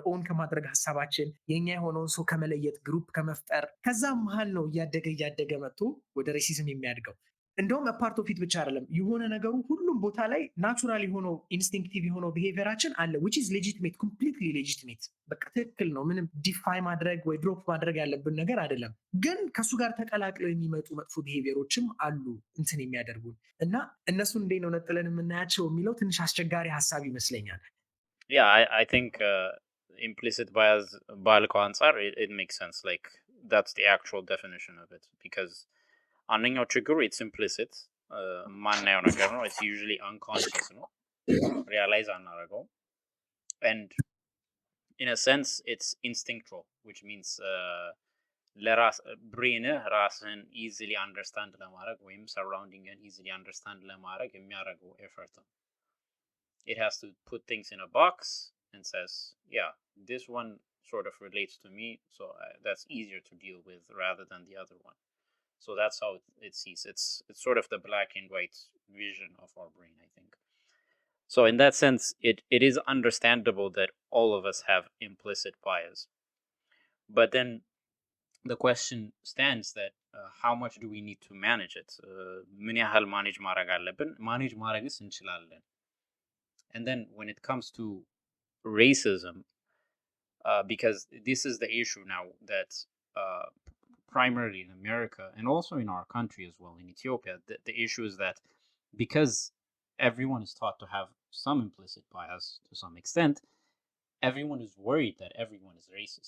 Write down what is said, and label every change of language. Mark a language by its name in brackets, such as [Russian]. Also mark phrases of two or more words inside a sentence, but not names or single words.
[Amharic] ኦን ከማድረግ ሀሳባችን የኛ የሆነውን ሰው ከመለየት ግሩፕ ከመፍጠር ከዛ መሀል ነው እያደገ መጥቶ ወደ ሬሲዝም የሚያድገው። እንደውም [English] part of it [Amharic] ብቻ አይደለም የሆነ ነገሩ ሁሉም ቦታ ላይ ናቹራል የሆነው ኢንስቲንክቲቭ የሆነው ቢሄቪየራችን አለ [English] which is legitimate completely legitimate [Amharic] በቃ ትክክል ነው። ምንም ዲፋይ ማድረግ ወይ ድሮፕ ማድረግ ያለብን ነገር አይደለም። ግን ከሱ ጋር ተቀላቅለው የሚመጡ መጥፎ ቢሄቪየሮችም አሉ እንትን የሚያደርጉን እና እነሱን እንዴት ነው ነጥለን የምናያቸው የሚለው ትንሽ አስቸጋሪ ሀሳብ ይመስለኛል። [English] Yeah, I think implicit bias [Amharic] ባልከው አንጻር [English] it makes sense. Like that's the actual definition of it because አንደኛው ችግሩ it's implicit [Amharic] ማናየው ነገር ነው. [English] It's usually unconscious ነው, realize አናደርገውም. And in a sense it's instinctual, which means [Amharic] ለራስ ብሬንህ ራስህን [English] easily understand [Amharic] ለማድረግ ወይም [English] surroundingን easily understand [Amharic] ለማድረግ የሚያደርገው [English] effort ነው. It has to put things in a box and says, yeah, this one sort of relates to me, so that's easier to deal with rather than the other one. So that's how it sees. It's sort of the black and white vision of our brain, I think. So in that sense, it is understandable that all of us have implicit bias. But then the question stands that how much do we need to manage it? [Amharic] ምን ያህል manage ማድረግ አለብን? manage ማድረግስ እንችላለን? [English] And then when it comes to racism, because this is the issue now that primarily in America and also in our country as well, in Ethiopia, the issue is that because everyone is taught to have some implicit bias to some extent, everyone is worried that everyone is racist.